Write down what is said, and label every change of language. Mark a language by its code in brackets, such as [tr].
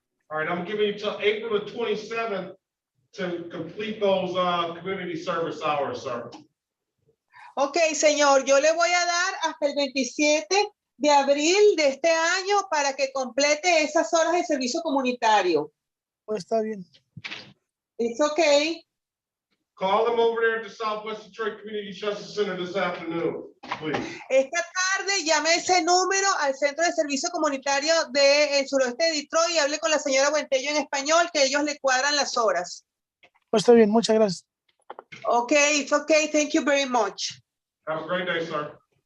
[en] All right, I'm giving you till April the 27th to complete those community service hours, sir. [es] Ok, señor, yo le voy a dar hasta el 27 de abril de este año para que complete esas horas de servicio comunitario. Pues está bien. [en] It's okay. Call them over there at the Southwest Detroit Community Justice Center this afternoon, please. [es] Esta tarde llame ese número al Centro de Servicio Comunitario del suroeste de Detroit y hable con la señora Buentello en español, que ellos le cuadran las horas. Pues está bien, muchas gracias. [en] Okay, it's okay. Thank you very much. Have a great day, sir.